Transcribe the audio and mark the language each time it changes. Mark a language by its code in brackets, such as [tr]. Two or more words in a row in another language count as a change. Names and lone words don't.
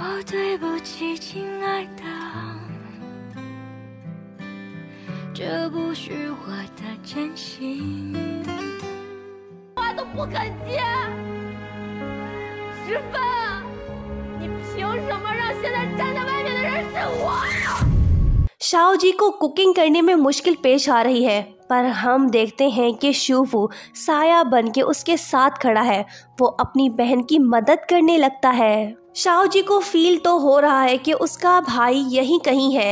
[zh] 对不起，亲爱的，这不是我的真心。话都不肯接，石帆，你凭什么让现在站在外面的人是我？ [hi] शाओ जी को कुकिंग करने में मुश्किल पेश आ रही है, पर हम देखते हैं कि शूफू साया बन के उसके साथ खड़ा है। वो अपनी बहन की मदद करने लगता है। शाओ जी को फील तो हो रहा है कि उसका भाई यहीं कहीं है।